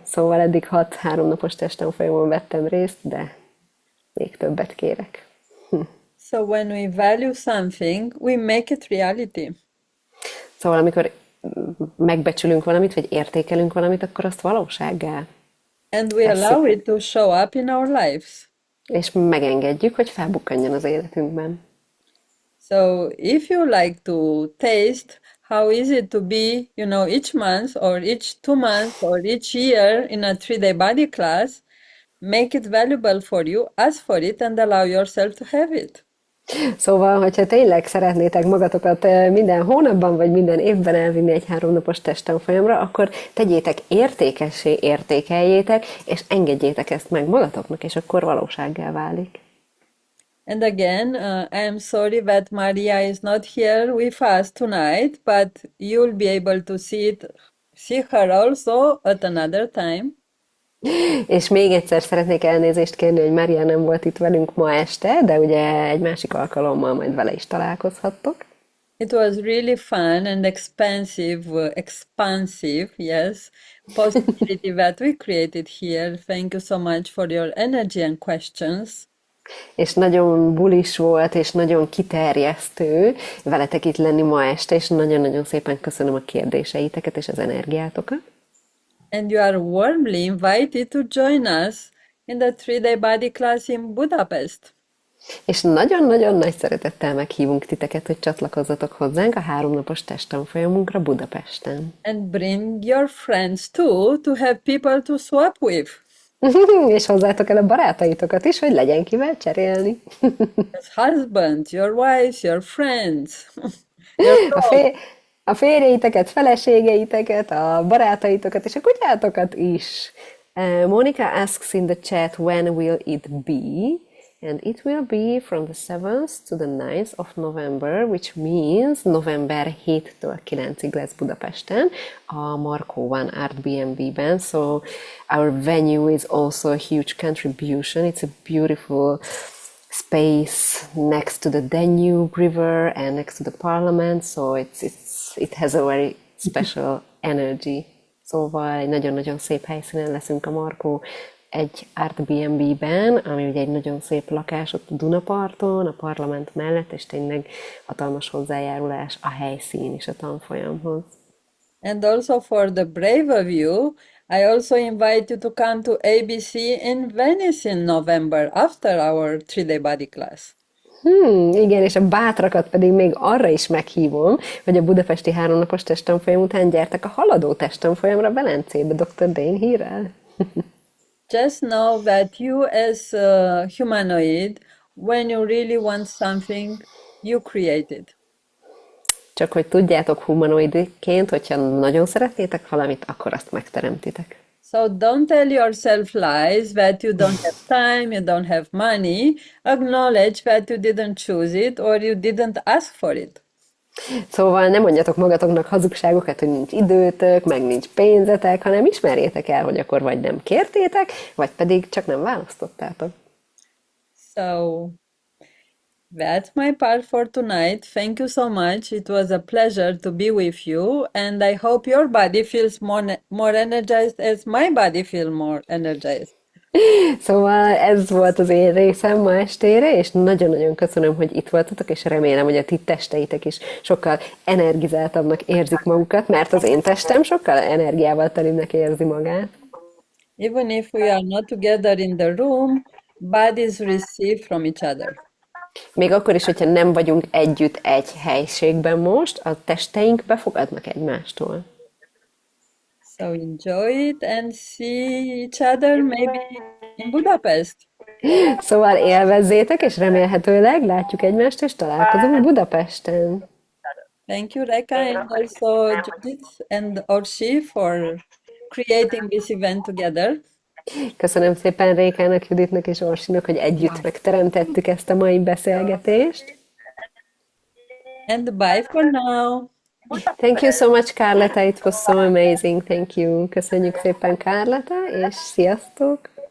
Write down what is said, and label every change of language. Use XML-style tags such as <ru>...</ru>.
<hu>Szóval eddig 6 3 napos testtanfolyamon vettem részt, de még többet kérek.</hu> <en>So when we value something, we make it reality.</en> <hu>Szóval amikor megbecsülünk valamit, vagy értékelünk valamit, akkor azt valósággá.</hu> <en>And we allow it to show up in our lives.</en> <hu>És megengedjük, hogy felbukkanjon az életünkben.</hu> <en>So if you like to taste how is it to be, each month or each 2 months or each year in a 3-day body class, make it valuable for you, ask for it and allow yourself to have it.</en> <hu>Szóval, hogyha tényleg szeretnétek magatokat minden hónapban vagy minden évben elvinni egy 3 napos testtanfolyamra, akkor tegyétek értékessé, értékeljétek, és engedjétek ezt meg magatoknak, és akkor valósággá válik.</hu> <en>And again, I am sorry that Maria is not here with us tonight, but you'll be able to see her also at another time.</en> <hu>És még egyszer szeretnék elnézést kérni, hogy Mária nem volt itt velünk ma este, de ugye egy másik alkalommal majd vele is találkozhattok.</hu> <en>It was really fun and expansive, yes, possibility that we created here. Thank you so much for your energy and questions.</en> <hu>És nagyon bulis volt, és nagyon kiterjesztő veletek itt lenni ma este, és nagyon-nagyon szépen köszönöm a kérdéseiteket és az energiátokat.</hu> <en>And you are warmly invited to join us in the 3-day body class in Budapest.</en> <hu>És nagyon-nagyon nagy szeretettel meghívunk titeket, hogy csatlakozzatok hozzánk a 3 napos testtanfolyamunkra Budapesten.</hu> <en>And bring your friends too, to have people to swap with.</en> <hu>És hozzátok el a barátaitokat is, hogy legyen kivel cserélni.</hu> <en>Your husband, your wives, your friends. Your</en> <hu>A férjeiteket, feleségeiteket, a barátaitokat és a kutyátokat is.</hu> <en>Monica asks in the chat, when will it be? And it will be from the 7th to the 9th of November, which means</en> <hu>november 7-től 9-ig lesz Budapesten, a Marco One Art B&B-ben.</hu> <en>So our venue is also a huge contribution. It's a beautiful space next to the Danube River and next to the Parliament, so it has a very special energy.</en> <hu>Szóval egy nagyon-nagyon szép helyszínen leszünk a Marco egy Airbnb-ben, ami ugye egy nagyon szép lakás ott a Dunaparton, a parlament mellett, és tényleg hatalmas hozzájárulás a helyszín és a tanfolyamhoz.</hu> <en>And also for the brave of you, I also invite you to come to ABC in Venice in November after our 3-day body class.</en> <hu>Igen, és a bátrakat pedig még arra is meghívom, hogy a budapesti 3 napos testtanfolyam után gyertek a haladó testtanfolyamra Velencébe, Dr. Dane hírrel.</hu> <en>Just know that you as a humanoid, when you really want something, you create it.</en> <hu>Csak hogy tudjátok humanoidként, hogyha nagyon szeretnétek valamit, akkor azt megteremtitek.</hu> <en>So don't tell yourself lies that you don't have time, you don't have money. Acknowledge that you didn't choose it or you didn't ask for it.</en> <hu>Szóval nem mondjatok magatoknak hazugságokat, hogy nincs időtök, meg nincs pénzetek, hanem ismerjétek el, hogy akkor vagy nem kértétek, vagy pedig csak nem választottátok.</hu> <en>So that's my part for tonight. Thank you so much. It was a pleasure to be with you, and I hope your body feels more energized as my body feels more energized.</en> <hu>Szóval ez volt az én részem ma estére, és nagyon-nagyon köszönöm, hogy itt voltatok, és remélem, hogy a ti testeitek is sokkal energizáltabbnak érzik magukat, mert az én testem sokkal energiával telibbnek érzi magát.</hu> <en>Even if we are not together in the room, bodies receive from each other.</en> <hu>Még akkor is, hogyha nem vagyunk együtt egy helységben most, a testeink befogadnak egymástól.</hu> <en>So enjoy it and see each other maybe in Budapest.</en> <hu>Szóval élvezzétek, és remélhetőleg látjuk egymást, és találkozunk Budapesten.</hu> <en>Thank you, Reka, and also Judith and Orsi for creating this event together.</en> <hu>Köszönöm szépen Rékának, Juditnak és Orsinak, hogy együtt megteremtettük ezt a mai beszélgetést.</hu> <en>And bye for now. Thank you so much, Carleta, it was so amazing, thank you.</en> <hu>Köszönjük szépen, Carleta, és sziasztok!</hu>